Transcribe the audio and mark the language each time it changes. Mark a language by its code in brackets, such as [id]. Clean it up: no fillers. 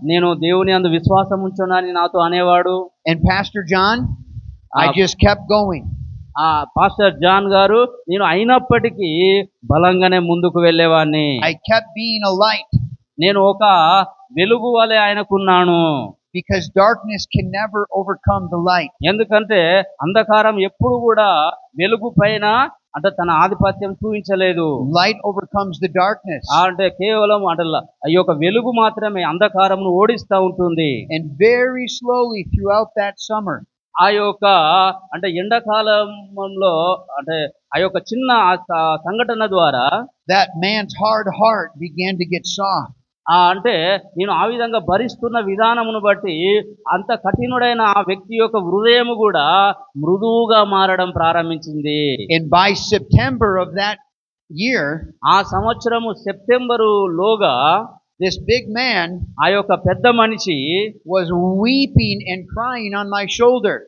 [te] నేను దేవుని యందు విశ్వాసం ఉంచునని నాతో అనేవాడు. [en] And Pastor John, I just kept going. [te] Pastor John గారు, నేను అయినప్పటికీ బలంగానే ముందుకు వెళ్ళేవాడిని. [en] I kept being a light. [te] నేను ఒక వెలుగు వలె ఆయనకున్నాను. [en] Because darkness can never overcome the light. [te] ఎందుకంటే అంధకారం ఎప్పుడు కూడా వెలుగు పైన అంటే తన ఆధిపత్యం చూపించలేదు. [en] Light overcomes the darkness. [te] అంటే కేవలం అంటే ఈ యొక్క వెలుగు మాత్రమే అంధకారంను ఓడిస్తూ ఉంటుంది. [en] And very slowly throughout that summer, [te] ఆ యొక్క అంటే ఎండాకాలంలో అంటే ఆ యొక్క చిన్న సంఘటన ద్వారా [en] that man's hard heart began to get soft. [te] అంటే నేను ఆ విధంగా భరిస్తున్న విధానమును బట్టి అంత కఠినుడైన ఆ వ్యక్తి యొక్క హృదయము కూడా మృదువుగా మారడం ప్రారంభించింది. [en] And by September of that year, [te] ఆ సంవత్సరము సెప్టెంబరులోగా [en] this big man [te] ఆ యొక్క పెద్ద మనిషి [en] was weeping and crying on my shoulder.